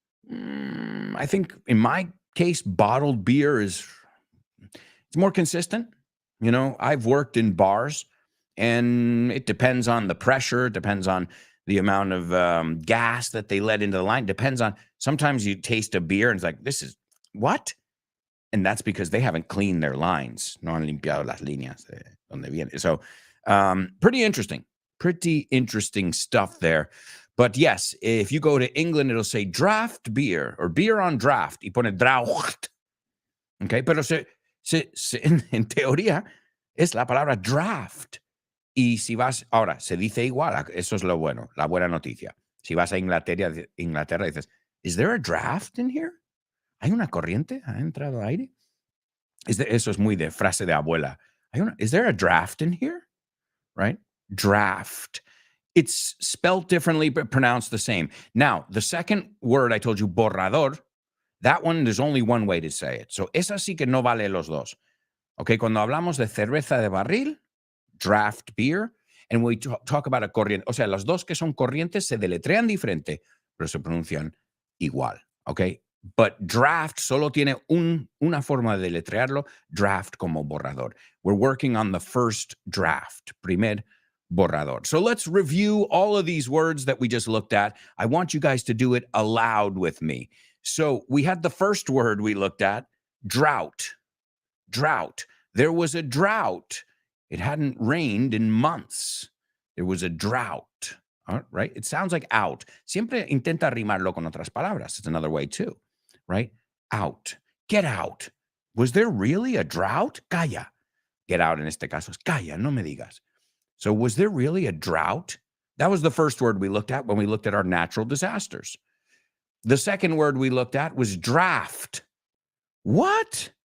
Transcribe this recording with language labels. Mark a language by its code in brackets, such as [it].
[en] I think in my case, bottled beer it's more consistent. I've worked in bars, and it depends on the pressure, depends on the amount of gas that they let into the line, depends on, sometimes you taste a beer and it's like, this is, what? And that's because they haven't cleaned their lines. [es] No han limpiado las líneas de donde viene. [en] So pretty interesting stuff there. But yes, if you go to England, it'll say draft beer or beer on draft. [es] Y pone draft. Okay, pero en teoría es la palabra draft. Y si vas, ahora, se dice igual, eso es lo bueno, la buena noticia. Si vas a Inglaterra dices, [en] ¿is there a draft in here? [es] ¿Hay una corriente? ¿Ha entrado aire? Eso es muy de frase de abuela. [en] ¿Is there a draft in here? Right? Draft. It's spelled differently, but pronounced the same. Now, the second word I told you, borrador, that one, there's only one way to say it. [es] So, esa sí que no vale los dos. Okay, cuando hablamos de cerveza de barril, [en] draft beer, and we talk about a [es] corriente, o sea, las dos que son corrientes se deletrean diferente, pero se pronuncian igual, okay? But draft solo tiene una forma de deletrearlo, draft como borrador. [en] We're working on the first draft, [es] primer borrador. [en] So let's review all of these words that we just looked at. I want you guys to do it aloud with me. So we had the first word we looked at, drought. Drought. There was a drought. It hadn't rained in months. There was a drought. All right? It sounds like out. [es] Siempre intenta rimarlo con otras palabras. [en] It's another way too, right? Out. Get out. Was there really a drought? [es] Calla. Get out en este caso es calla, no me digas. [en] So was there really a drought? That was the first word we looked at when we looked at our natural disasters. The second word we looked at was draft. What?